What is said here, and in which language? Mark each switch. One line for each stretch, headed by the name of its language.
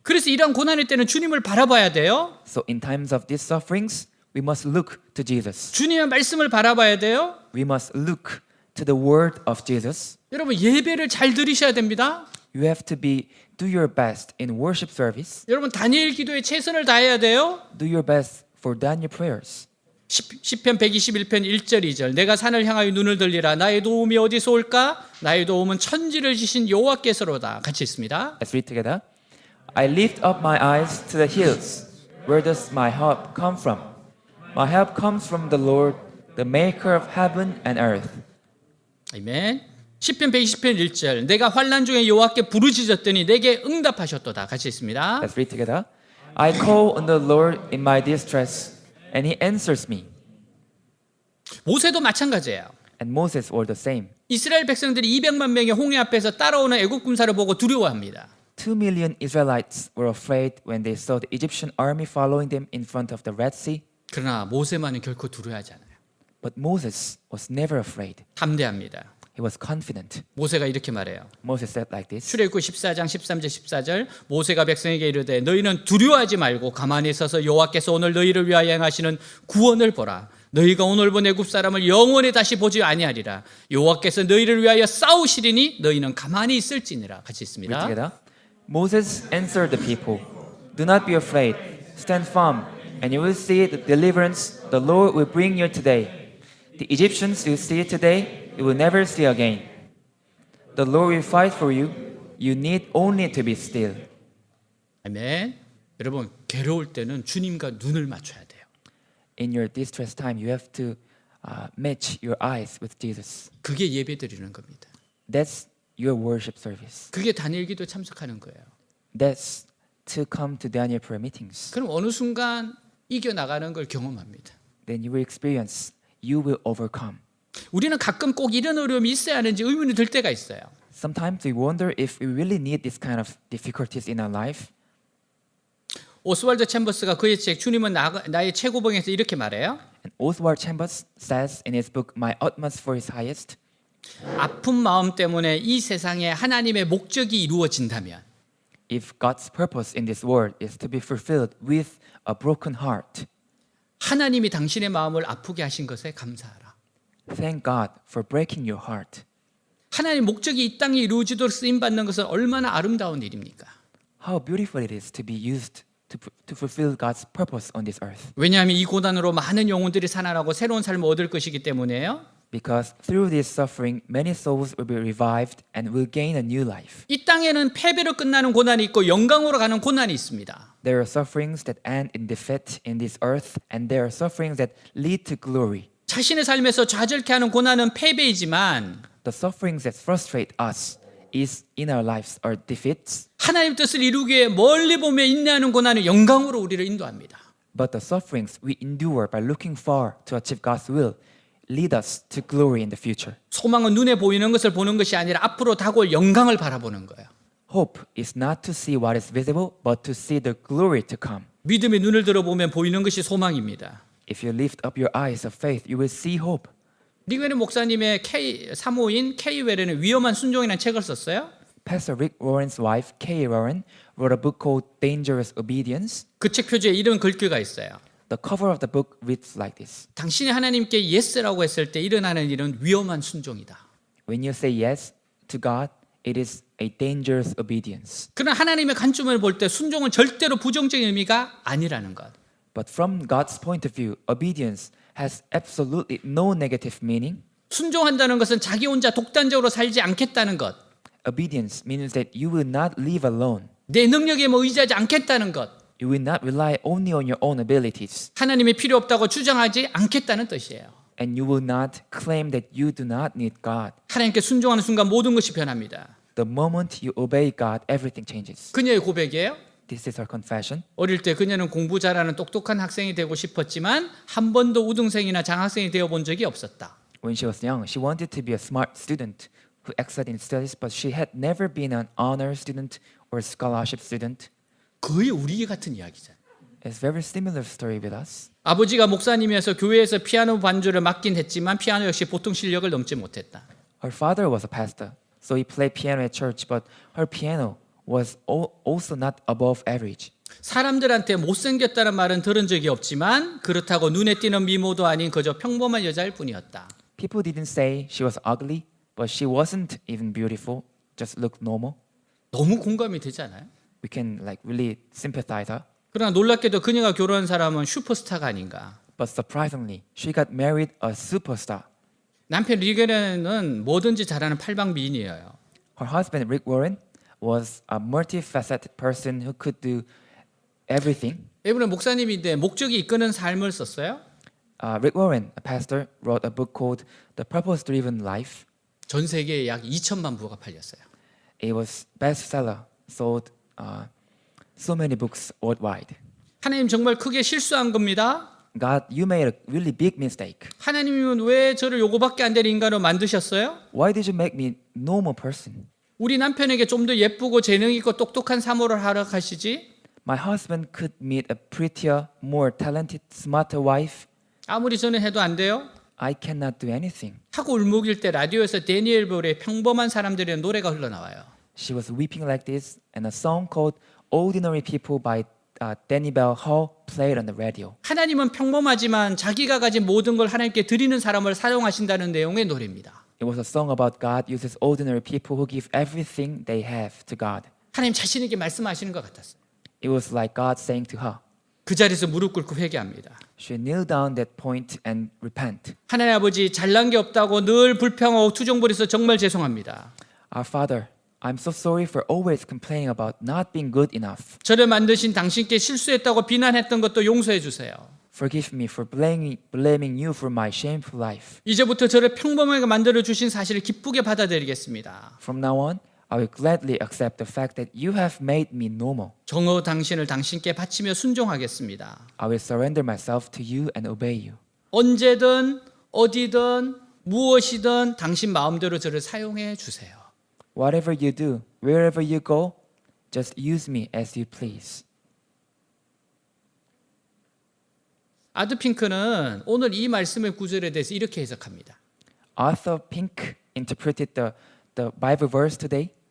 Korean: 그래서 이러한 고난의 때는 주님을 바라봐야 돼요.
English: So in times of these sufferings, we must look to Jesus.
Korean: 주님의 말씀을 바라봐야 돼요.
English: We must look to the word of Jesus.
Korean: 여러분 예배를 잘 들으셔야 됩니다.
English: You have to do your best in worship service.
Korean: 여러분 다니엘 기도에 최선을 다해야 돼요.
English: Do your best for Daniel prayers.
Korean: 시편 121편 1절 2절 내가 산을 향하여 눈을 들리라 나의 도움이 어디서 올까? 나의 도움은 천지를 지신 여호와께서로다. 같이 있습니다.
English: Let's read together. I lift up my eyes to the hills. Where does my help come from? My help comes from the Lord, the maker of heaven and earth.
Korean: 아멘. 시편 120편 1절 내가 환난 중에 여호와께 부르짖었더니 내게 응답하셨도다. 같이 있습니다.
English: Let's read together. I call on the Lord in my distress, and he answers me.
Korean: 모세도 마찬가지예요.
English: And Moses were the same.
Korean: 이스라엘 백성들이 200만 명의 홍해 앞에서 따라오는 애국 군사를 보고 두려워합니다.
English: 2 million Israelites were afraid when they saw the Egyptian army following them in front of the Red Sea.
Korean: 그러나 모세만은 결코 두려워하지 않아요.
English: But Moses was never afraid.
Korean: 담대합니다.
English: He was confident.
Korean: 모세가 이렇게 말해요.
English: Moses said like this.
Korean: 출애굽 14장 13절 14절 모세가 백성에게 이르되 너희는 두려워하지 말고 가만히 서서 여호와께서 오늘 너희를 위하여 행하시는 구원을 보라. 너희가 오늘 본 애굽 사람을 영원히 다시 보지 아니하리라. 여호와께서 너희를 위하여 싸우시리니 너희는 가만히 있을지니라. 같이
English: Read
Korean: 있습니다.
English: together. Moses answered the people, "Do not be afraid. Stand firm, and you will see the deliverance the Lord will bring you today. The Egyptians you see today, you will never see again. The Lord will fight for you. You need only to be still."
Korean: 아멘. 여러분 괴로울 때는 주님과 눈을 맞춰야 돼요.
English: In your distress time, you have to match your eyes with Jesus.
Korean: 그게 예배 드리는 겁니다.
English: That's your worship service.
Korean: 그게 단일기도 참석하는 거예요.
English: That's to come to Daniel prayer meetings.
Korean: 그럼 어느 순간 이겨 나가는 걸 경험합니다.
English: Then you will experience, you will overcome.
Korean: 우리는 가끔 꼭 이런 어려움이 있어야 하는지 의문이 들 때가 있어요.
English: Sometimes we wonder if we really need this kind of difficulties in our life.
Korean: 오스왈드 챔버스가 그의 책 주님은 나의 최고봉에서 이렇게 말해요.
English: And Oswald Chambers says in his book, My Utmost for His Highest,
Korean: 아픈 마음 때문에 이 세상에 하나님의 목적이 이루어진다면
English: if God's purpose in this world is to be fulfilled with a broken heart,
Korean: 하나님이 당신의 마음을 아프게 하신 것에 감사하라.
English: thank God for breaking your heart.
Korean: 하나님의 목적이 이 땅에 이루어지도록 쓰임받는 것은 얼마나 아름다운 일입니까?
English: How beautiful it is to be used to fulfill God's purpose on this earth.
Korean: 왜냐하면 이 고난으로 많은 영혼들이 살아나고 새로운 삶을 얻을 것이기 때문에요.
English: Because through this suffering, many souls will be revived and will gain a new life.
Korean: 이 땅에는 패배로 끝나는 고난이 있고 영광으로 가는 고난이 있습니다.
English: There are sufferings that end in defeat in this earth, and there are sufferings that lead to glory.
Korean: 자신의 삶에서 좌절케 하는 고난은 패배이지만
English: The sufferings that frustrate us is in our lives are defeats,
Korean: 하나님 뜻을 이루기 위해 멀리 보며 인내하는 고난은 영광으로 우리를 인도합니다.
English: but the sufferings we endure by looking far to achieve God's will lead us to glory in the future.
Korean: 소망은 눈에 보이는 것을 보는 것이 아니라 앞으로 다가올 영광을 바라보는 거예요.
English: Hope is not to see what is visible, but to see the glory to come.
Korean: 믿음의 눈을 들어보면 보이는 것이 소망입니다.
English: If you lift up your eyes of faith, you will see hope.
Korean: 리그웨른 목사님의 사모인 K 웨렌은 위험한 순종이라는 책을 썼어요.
English: Pastor Rick Warren's wife, Kay Warren, wrote a book called Dangerous Obedience.
Korean: 그 책 표지에 이런 글귀가 있어요.
English: The cover of the book reads like this.
Korean: 당신이 하나님께 yes라고 했을 때 일어나는 일은 위험한 순종이다.
English: When you say yes to God, it is a dangerous obedience.
Korean: 그러나 하나님의 관점을 볼 때 순종은 절대로 부정적인 의미가 아니라는 것.
English: But from God's point of view, obedience has absolutely no negative meaning.
Korean: 순종한다는 것은 자기 혼자 독단적으로 살지 않겠다는 것.
English: Obedience means that you will not live alone.
Korean: 내 능력에 의지하지 않겠다는 것.
English: You will not rely only on your own abilities.
Korean: 하나님이 필요 없다고 주장하지 않겠다는 뜻이에요.
English: And you will not claim that you do not need God.
Korean: 하나님께 순종하는 순간 모든 것이 변합니다.
English: The moment you obey God, everything changes.
Korean: 그녀의 고백이에요.
English: This is our confession.
Korean: 어릴 때 그녀는 공부 잘하는 똑똑한 학생이 되고 싶었지만 한 번도 우등생이나 장학생이 되어본 적이 없었다.
English: When she was young, she wanted to be a smart student who excelled in studies, but she had never been an honor student or scholarship student.
Korean: 거의 우리 같은 이야기잖아요.
English: It's very similar story with us.
Korean: 아버지가 목사님이어서 교회에서 피아노 반주를 맡긴 했지만 피아노 역시 보통 실력을 넘지 못했다.
English: Her father was a pastor, so he played piano at church, but her piano was also not above average.
Korean: 사람들한테 못생겼다는 말은 들은 적이 없지만 그렇다고 눈에 띄는 미모도 아닌 그저 평범한 여자일 뿐이었다.
English: People didn't say she was ugly, but she wasn't even beautiful, just looked normal.
Korean: 너무 공감이 되잖아요.
English: We can really sympathize her.
Korean: 그러나 놀랍게도 그녀가 결혼한 사람은 슈퍼스타가 아닌가.
English: but surprisingly, she got married a superstar.
Korean: 남편 리그는 뭐든지 잘하는 팔방미인이에요.
English: Her husband, Rick Warren, was a multifaceted person who could do everything.
Korean: 이분은 목사님인데 목적이 이끄는 삶을 썼어요.
English: Rick Warren, a pastor, wrote a book called The Purpose-Driven Life.
Korean: 전 세계에 약 2천만 부가 팔렸어요.
English: It was bestseller, sold so many books worldwide.
Korean: 하나님 정말 크게 실수한 겁니다.
English: God, you made a really big mistake.
Korean: 하나님은 왜 저를 요거밖에 안 되는 인간으로 만드셨어요?
English: Why did you make me normal person?
Korean: 우리 남편에게 좀 더 예쁘고 재능 있고 똑똑한 사모를 하러 가시지.
English: My husband could meet a prettier, more talented, smarter wife.
Korean: 아무리 저는 해도 안 돼요.
English: I cannot do anything.
Korean: 하고 울먹일 때 라디오에서 데니엘 볼의 평범한 사람들의 노래가 흘러나와요.
English: She was weeping like this, and a song called "Ordinary People" by Danny Bell Hall played on the radio.
Korean: 하나님은 평범하지만 자기가 가진 모든 걸 하나님께 드리는 사람을 사용하신다는 내용의 노래입니다.
English: It was a song about God uses ordinary people who give everything they have to God.
Korean: 하나님 자신에게 말씀하시는 것 같았어요.
English: It was like God saying to her.
Korean: 그 자리에서 무릎 꿇고 회개합니다.
English: She kneel down that point and repent.
Korean: 하나님 아버지 잘난 게 없다고 늘 불평하고 투정부려서 정말 죄송합니다.
English: Our Father, I'm so sorry for always complaining about not being good enough.
Korean: 저를 만드신 당신께 실수했다고 비난했던 것도 용서해 주세요.
English: Forgive me for blaming you for my shameful life.
Korean: 이제부터 저를 평범하게 만들어 주신 사실을 기쁘게 받아들이겠습니다.
English: From now on, I will gladly accept the fact that you have made me normal.
Korean: 정오 당신을 당신께 바치며 순종하겠습니다.
English: I will surrender myself to you and obey you.
Korean: 언제든 어디든 무엇이든 당신 마음대로 저를 사용해 주세요.
English: Whatever you do, wherever you go, just use me as you please.
Korean: 아드핑크는 오늘 이 말씀의 구절에 대해서 이렇게 해석합니다.
English: Arthur Pink interpreted the Bible verse today.